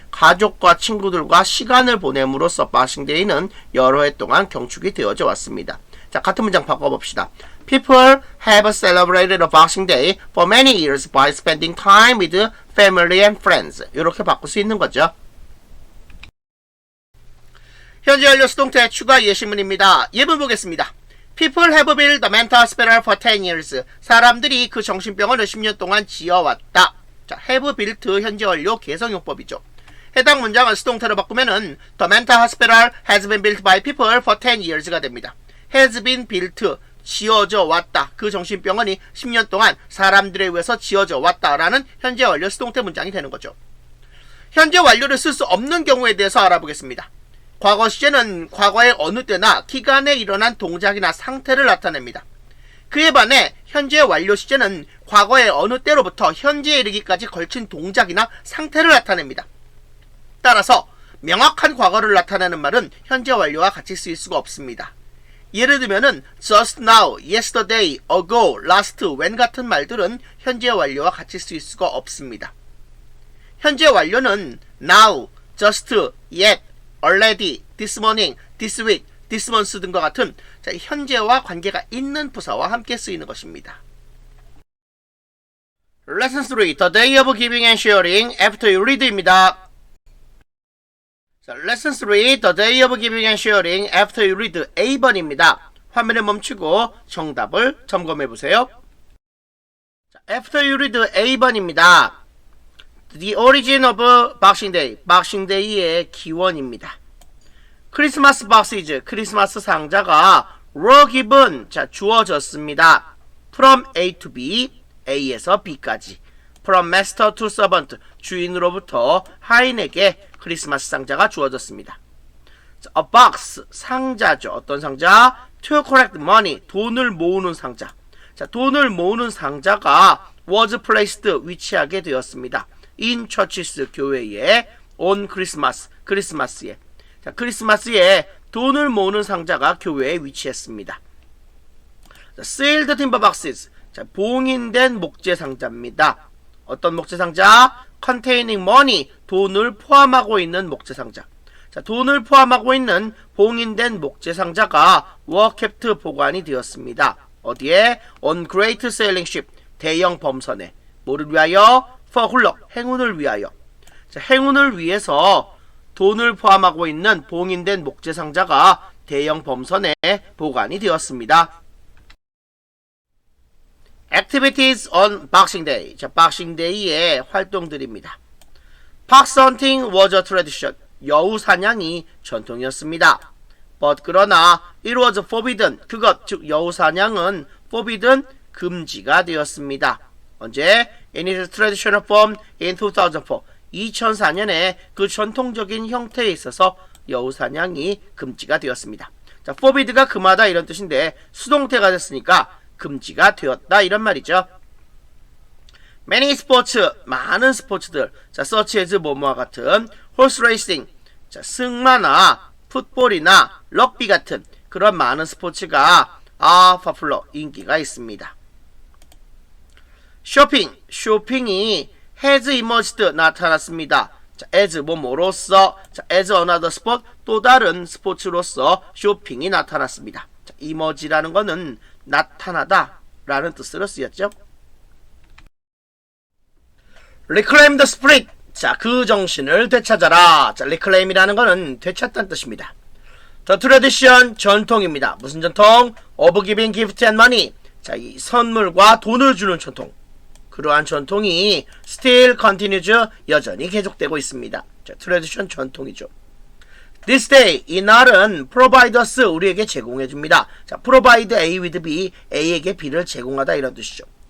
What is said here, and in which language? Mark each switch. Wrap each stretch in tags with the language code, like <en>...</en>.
<ko>가족과 친구들과 시간을 보냄으로써 Boxing Day는 여러 해 동안 경축이 되어져 왔습니다. 자, 같은 문장 바꿔봅시다.</ko> <en>People have celebrated Boxing Day for many years by spending time with family and friends.</en> <ko>이렇게 바꿀 수 있는 거죠. 현재 완료 수동태 추가 예시문입니다. 예문 보겠습니다.</ko> <en>People have built the mental hospital for 10 years.</en> <ko>사람들이 그 정신병원을 10년 동안 지어왔다. 자, have built 현재 완료 개성용법이죠. 해당 문장을 수동태로 바꾸면은</ko> <en>The mental hospital has been built by people for 10 years</en> <ko>가 됩니다.</ko> <en>has been built,</en> <ko>지어져 왔다. 그 정신병원이 10년 동안 사람들에 의해서 지어져 왔다라는 현재 완료 수동태 문장이 되는 거죠. 현재 완료를 쓸 수 없는 경우에 대해서 알아보겠습니다. 과거 시제는 과거의 어느 때나 기간에 일어난 동작이나 상태를 나타냅니다. 그에 반해 현재 완료 시제는 과거의 어느 때로부터 현재에 이르기까지 걸친 동작이나 상태를 나타냅니다. 따라서 명확한 과거를 나타내는 말은 현재 완료와 같이 쓰일 수가 없습니다. 예를 들면은</ko> <en>just now, yesterday, ago, last, when</en> <ko>같은 말들은 현재 완료와 같이 쓰일 수가 없습니다. 현재 완료는</ko> <en>now, just, yet, already, this morning, this week, this month</en> <ko>등과 같은 현재와 관계가 있는 부사와 함께 쓰이는 것입니다.</ko> <en>Lesson 3, the day of giving and sharing after you read입니다. 자, Lesson 3, the day of giving and sharing after you read A번입니다.</en> <ko>화면을 멈추고 정답을 점검해보세요.</ko> <en>자, after you read A번입니다. The origin of Boxing Day,</en> <ko>Boxing Day의 기원입니다.</ko> <en>크리스마스 박스이즈,</en> <ko>크리스마스 상자가</ko> <en>were given,</en> <ko>자, 주어졌습니다.</ko> <en>From A to B,</en> <ko>A에서 B까지.</ko> <en>From master to servant,</en> <ko>주인으로부터 하인에게 크리스마스 상자가 주어졌습니다.</ko> <en>A box,</en> <ko>상자죠. 어떤 상자?</ko> <en>To collect money,</en> <ko>돈을 모으는 상자. 자, 돈을 모으는 상자가</ko> <en>was placed,</en> <ko>위치하게 되었습니다.</ko> <en>In churches,</en> <ko>교회에,</ko> <en>on Christmas,</en> <ko>크리스마스에. 자, 크리스마스에 돈을 모으는 상자가 교회에 위치했습니다. 자,</ko> <en>sealed timber boxes,</en> <ko>자, 봉인된 목재 상자입니다. 어떤 목재 상자?</ko> <en>containing money,</en> <ko>돈을 포함하고 있는 목재 상자. 자, 돈을 포함하고 있는 봉인된 목재 상자가</ko> <en>were kept,</en> <ko>보관이 되었습니다. 어디에?</ko> <en>on great sailing ship,</en> <ko>대형 범선에. 뭐를 위하여? for 훌럭, 행운을 위하여. 자, 행운을 위해서 돈을 포함하고 있는 봉인된 목재 상자가 대형 범선에 보관이 되었습니다.</ko> <en>Activities on Boxing Day.</en> <ko>자, Boxing Day의 활동들입니다.</ko> <en>Fox hunting was a tradition.</en> <ko>여우 사냥이 전통이었습니다.</ko> <en>But</en> <ko>그러나</ko> <en>it was forbidden.</en> <ko>그것, 즉 여우 사냥은 forbidden, 금지가 되었습니다. 언제?</ko> <en>in its traditional form in 2004.</en> <ko>2004년에 그 전통적인 형태에 있어서 여우사냥이 금지가 되었습니다. 자, forbid가 금하다 이런 뜻인데 수동태가 됐으니까 금지가 되었다 이런 말이죠.</ko> <en>Many sports,</en> <ko>많은 스포츠들, 자, such as 뭐뭐와 같은</ko> <en>horse racing,</en> <ko>자, 승마나 풋볼이나 럭비 같은 그런 많은 스포츠가</ko> <en>are popular,</en> <ko>인기가 있습니다. 쇼핑이</ko> <en>has emerged,</en> <ko>나타났습니다. 자, as 뭐뭐로서, 자,</ko> <en>as another sport,</en> <ko>또 다른 스포츠로서 쇼핑이 나타났습니다. 자, emerge라는 거는 나타나다 라는 뜻으로 쓰였죠.</ko> <en>reclaim the spirit,</en> <ko>자, 그 정신을 되찾아라. 자, reclaim이라는 거는 되찾다는 뜻입니다.</ko> <en>The tradition,</en> <ko>전통입니다. 무슨 전통?</ko> <en>of giving gift and money,</en> <ko>자, 이 선물과 돈을 주는 전통. 그러한 전통이</ko> <en>still continues,</en> <ko>여전히 계속되고 있습니다. 자, tradition, 전통이죠.</ko> <en>This day,</en> <ko>이 날은</ko> <en>provide us,</en> <ko>우리에게 제공해줍니다. 자, provide A with B, A에게 B를 제공하다 이런 뜻이죠.</ko>